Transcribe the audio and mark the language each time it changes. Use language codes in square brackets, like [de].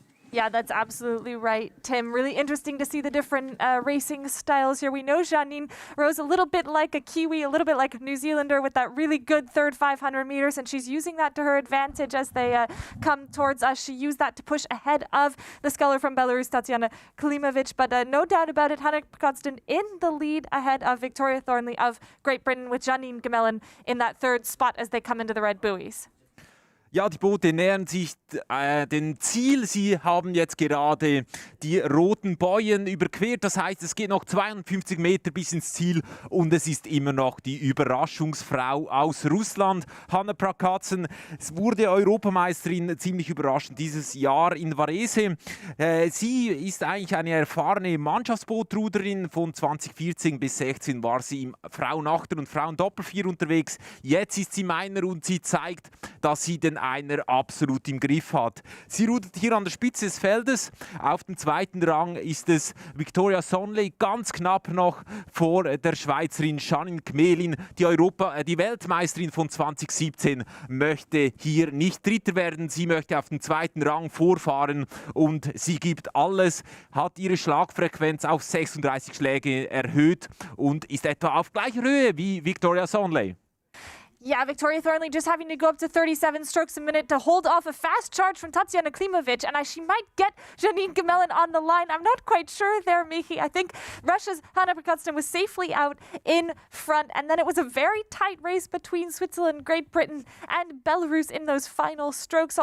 [en] Yeah, that's absolutely right, Tim. Really interesting to see the different racing styles here. We know Janine rose a little bit like a Kiwi, a little bit like a New Zealander with that really good third 500 meters, and she's using that to her advantage as they come towards us. She used that to push ahead of the sculler from Belarus, Tatiana Klimovic, but no doubt about it, Hanna Prakatsa in the lead ahead of Victoria Thornley of Great Britain, with Janine Gemellen in that third spot as they come into the red buoys. [de] Ja, die Boote nähern sich dem Ziel. Sie haben jetzt gerade die roten Bojen überquert. Das heißt, es geht noch 52 Meter bis ins Ziel und es ist immer noch die Überraschungsfrau aus Russland, Hanna Prakatsa. Es wurde Europameisterin, ziemlich überraschend dieses Jahr in Varese. Sie ist eigentlich eine erfahrene Mannschaftsbootruderin. Von 2014 bis 2016 war sie im Frauenachter- und Frauendoppelvier unterwegs. Jetzt ist sie Einer und sie zeigt, dass sie den Einer absolut im Griff hat. Sie rudert hier an der Spitze des Feldes. Auf dem zweiten Rang ist es Victoria Thornley, ganz knapp noch vor der Schweizerin Janine Gmelin. Die Weltmeisterin von 2017 möchte hier nicht Dritter werden. Sie möchte auf den zweiten Rang vorfahren und sie gibt alles, hat ihre Schlagfrequenz auf 36 Schläge erhöht und ist etwa auf gleicher Höhe wie Victoria Thornley. [en] Yeah, Victoria Thornley just having to go up to 37 strokes a minute to hold off a fast charge from Tatiana Klimovic, and she might get Janine Gemellen on the line. I'm not quite sure there, Michi. I think Russia's Hanna Prakatsa was safely out in front, and then it was a very tight race between Switzerland, Great Britain, and Belarus in those final strokes.